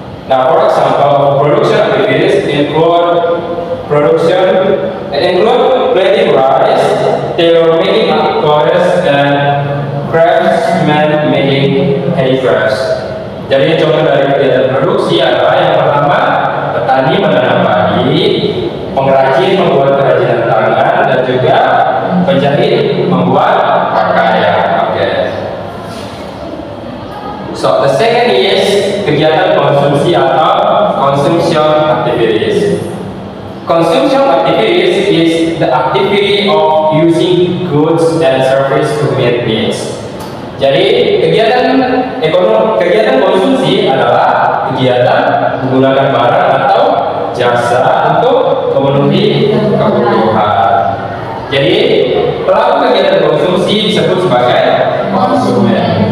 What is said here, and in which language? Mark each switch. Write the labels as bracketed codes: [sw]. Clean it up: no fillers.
[en] Now, for example, production activities include plating rice, tailor making clothes, and craftsman making handicrafts. [id] Jadi contoh dari kegiatan produksi adalah yang pertama, petani menanam padi, pengrajin membuat kerajinan tangan, dan juga penjahit membuat pakaian. [en] Okay. So the second is [id] kegiatan konsumsi atau [en] consumption activities. Consumption activities is the activity of using goods and service to meet needs. [id] Jadi kegiatan konsumsi adalah kegiatan menggunakan barang atau jasa untuk memenuhi kebutuhan. Jadi pelaku kegiatan konsumsi disebut sebagai konsumen.